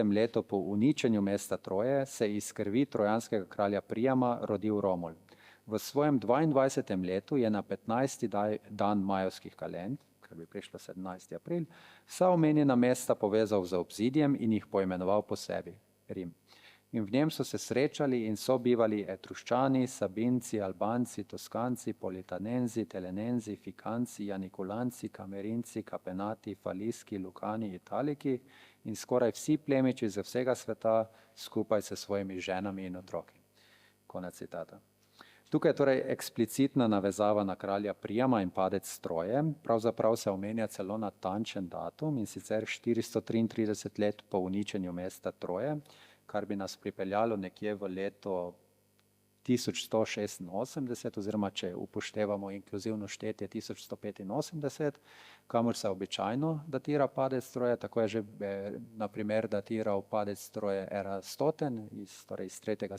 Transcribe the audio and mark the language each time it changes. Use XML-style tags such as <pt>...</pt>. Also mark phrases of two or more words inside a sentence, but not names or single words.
<sl>letu po uničenju mesta Troje se iz krvi trojanskega kralja Prijama rodil Romul. V svojem 22. letu je na 15. dan majovskih kalend, kar bi prišlo 17. april, vsa omenjena mesta povezal z obzidjem in jih poimenoval po sebi, Rim. In v njem so se srečali in sobivali Etruščani, Sabinci, Albanci, Toskanci, Politanenzi, Telenenzi, Fikanci, Janikulanci, Kamerinci, Kapenati, Faliski, Lukani, Italiki in skoraj vsi plemiči z vsega sveta skupaj s svojimi ženami in otroki. Konec citata. Tukaj je torej eksplicitna navezava na kralja Prijama in padec Troje. Pravzaprav se omenja celo natančen datum, in sicer 433 let po uničenju mesta Troje, kar bi nas pripeljalo nekje v leto 1186, oziroma če upoštevamo inkluzivno štetje 1185, kamor se običajno datira padec Troje, tako je že na primer datiral padec Troje Erastoten iz 3.</sl>